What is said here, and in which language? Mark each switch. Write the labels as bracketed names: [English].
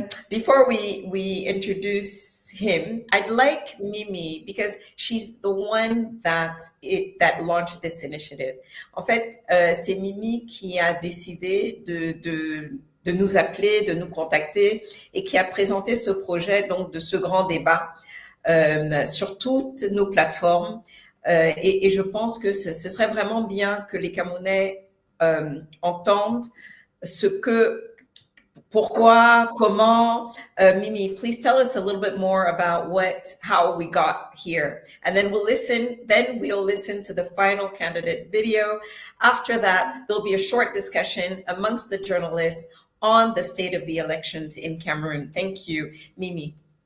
[English] Before we introduce him, I'd like Mimi, because she's the one that launched this initiative. [French] En fait, c'est Mimi qui a décidé de nous appeler, de nous contacter et qui a présenté ce projet, donc de ce grand débat sur toutes nos plateformes. Et je pense que ce serait vraiment bien que les Camerounais entendent pourquoi, comment. [English] Mimi, please tell us a little bit more about how we got here. And then we'll listen to the final candidate video. After that, there'll be a short discussion amongst the journalists on the state of the elections in Cameroon. Thank you, Mimi.